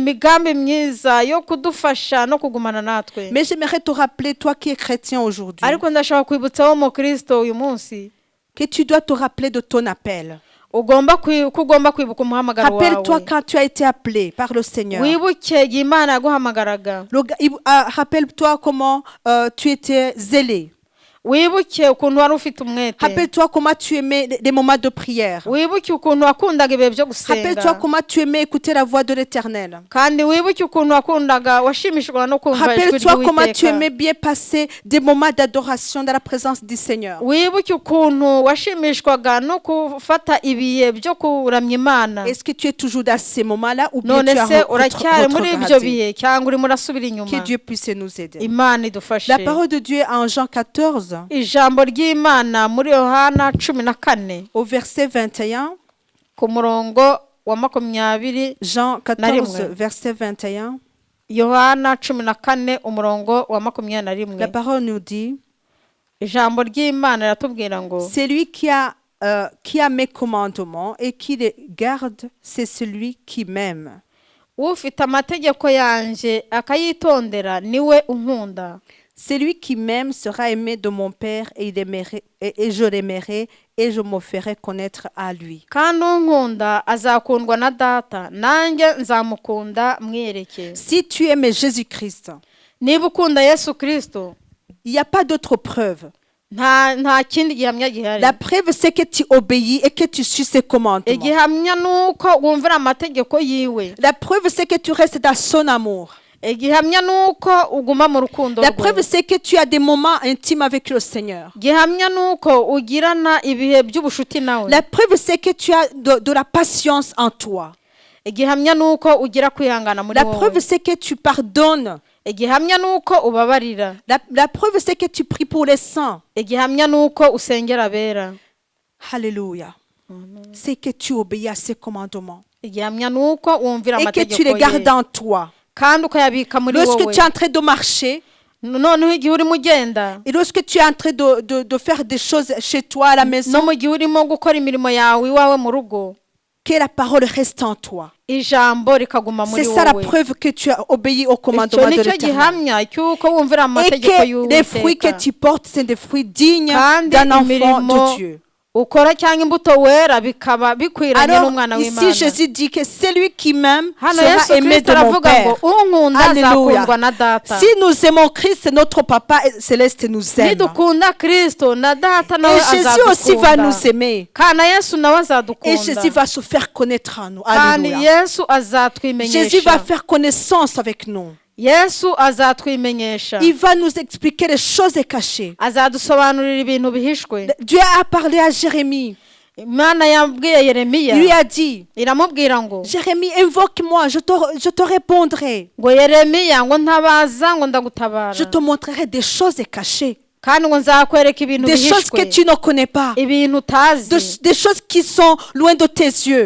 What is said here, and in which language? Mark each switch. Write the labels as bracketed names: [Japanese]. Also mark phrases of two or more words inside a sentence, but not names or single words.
[French] Mais j'aimerais te rappeler, toi qui es chrétien aujourd'hui, que tu dois te rappeler de ton appel. Rappelle-toi quand tu as été appelé par le Seigneur. Rappelle-toi comment tu étais zélé. [Kinyarwanda] wibuke ukuntu wari ufite umwete. [French] Rappelle-toi comment tu aimais les moments de prière. [Kinyarwanda] Wibuke ukuntu wakundaga ibihe byo gusenga. [French] Rappelle-toi comment tu aimais écouter la voix de l'Éternel. [Kinyarwanda] Kandi wibuke ukuntu wakundaga washimishwaga no kumva ijwi [French] Rappelle-toi comment tu [Kinyarwanda] ry'Uwiteka. [French] aimais bien passer des moments d'adoration dans la présence du Seigneur. [Kinyarwanda] Wibuke ukuntu washimishwaga no gufata ibihe byo kuramya Imana. [French] Est-ce que tu es toujours dans ces moments-là ou bien [Kinyarwanda] None [French] tu as [Kinyarwanda] se uracyari muri ibyo [French] retrogradé? [Kinyarwanda] bihe cyangwa urimo urasubira [French] Que [Kinyarwanda] inyuma? [French] Dieu puisse nous aider. [Kinyarwanda] Imana idufashe. [French] La parole de Dieu en Jean 14, [Kinyarwanda] Ijambo ry'Imana muri Yohana 14 [French] au verset 21. [Kinyarwanda] ku murongo wa 20. [French] Jean 14, verset 21. [Kinyarwanda] Yohana 14 umurongo wa 21. [French] La parole nous dit, [Kinyarwanda] Ijambo ry'Imana riratubwira ngo [French] celui qui a mes commandements et qui les garde, c'est celui qui m'aime. [Kinyarwanda] ufite amategeko yanjye akayitondera niwe unkunda. [French] Celui qui m'aime sera aimé de mon Père et je l'aimerai et je me ferai connaître à lui. [Kinyarwanda] Kandi unkunda azakundwa na Data, nanjye nzamukunda mwiyereke. [French] Si tu aimes Jésus-Christ, [Kinyarwanda] Niba ukunda Yesu Kristo, [French] il n'y a pas d'autre preuve. [Kinyarwanda] nta kindi gihamya gihari. [French] La preuve, c'est que tu obéis et que tu suis ses commandements. [Kinyarwanda] Igihamya nuko wumvira amategeko yiwe. [French] La preuve, c'est que tu restes dans son amour. [Kinyarwanda] Igihamya nuko uguma mu rukundo [French] La [Kinyarwanda] rwe. [French] preuve, c'est que tu as des moments intimes avec le Seigneur. [Kinyarwanda] Gihamya nuko ugirana ibihe by'ubushuti nawe. [French] La preuve, c'est que tu as de la patience en toi. [Kinyarwanda] Igihamya nuko ugira kwihangana muri [French] La [Kinyarwanda] wowe. [French] preuve, c'est que tu pardonnes. [Kinyarwanda] Igihamya nuko ubabarira. [French] La preuve, c'est que tu pries pour les saints. Igihamya nuko usengera abera. Alléluia. C'est que tu obéis à ses commandements. [Kinyarwanda] Igihamya nuko wumvira [French] Et que [Kinyarwanda] amategeko [French] tu les [Kinyarwanda] ye. [French] gardes en toi. [Kinyarwanda] Kandi ukayabika muri [French] Lorsque [Kinyarwanda] wowe. [French] tu es en train de marcher, [Kinyarwanda] Noneho igihe urimo ugenda, [French] et lorsque tu es en train de faire des choses chez toi à la maison, [Kinyarwanda] no mu gihe urimo gukora imirimo yawe iwawe mu rugo, [French] que la parole reste en toi. [Kinyarwanda] ijambo rikaguma muri [French] C'est ça la [Kinyarwanda] wowe. [French] preuve que tu as obéi au [Kinyarwanda] Icyo [French] commandement de [Kinyarwanda] nicyo [French] l'Éternel. [Kinyarwanda] gihamya cy'uko wumvira [French] Et [Kinyarwanda] amategeko [French] que les fruits que [Kinyarwanda] y'Uwiteka. [French] tu portes, c'est des fruits dignes [Kinyarwanda] Kandi [French] d'un enfant [Kinyarwanda] imirimo [French] de Dieu. [Kinyarwanda] ukora cyangwa imbuto wera bikaba bikwiranye [French] Alors, [Kinyarwanda] n'umwana [French] ici, [Kinyarwanda] w'Imana. [French] Jésus dit que celui qui m'aime [Kinyarwanda] Hano [French] sera [Kinyarwanda] Yesu [French] aimé [Kinyarwanda] Kristo [French] de mon [Kinyarwanda] aravuga ngo [French] Père. [Kinyarwanda] unkunda [French] Alléluia. [Kinyarwanda] azakundwa na Data. [French] Si nous aimons Christ, notre Papa céleste nous aime. [Kinyarwanda] Nidukunda Kristo na Data nawe [French] Et Jésus aussi va [Kinyarwanda] azadukunda. [French] nous aimer. [Kinyarwanda] Kana Yesu nawe [French] Et [Kinyarwanda] azadukunda. [French] Jésus va se faire connaître en nous. [Kinyarwanda] Kandi [French] Alléluia. [Kinyarwanda] Yesu [French] Jésus [Kinyarwanda] azatwimenyesha. [French] va faire connaissance avec nous. [Kinyarwanda] Yesu azatwimenyesha. [French] Il va nous expliquer les choses cachées. [Kinyarwanda] Azadusobanurira ibintu bihishwe. [French] Dieu a parlé à Jérémie. [Kinyarwanda] Imana yabwiye Yeremiya. [French] Il lui a dit, [Kinyarwanda] Iramubwira ngo [French] Jérémie, invoque-moi, je te répondrai. [Kinyarwanda] ngo Yeremiya ngo ntabaza ngo ndagutabara. [French] Je te montrerai des choses cachées. [Kinyarwanda] Kandi ngo nzakwereka ibintu [French] Des choses que [Kinyarwanda] bihishwe. [French] tu ne connais pas. [Kinyarwanda] Ibintu utazi. [French] Des choses qui sont loin de tes yeux.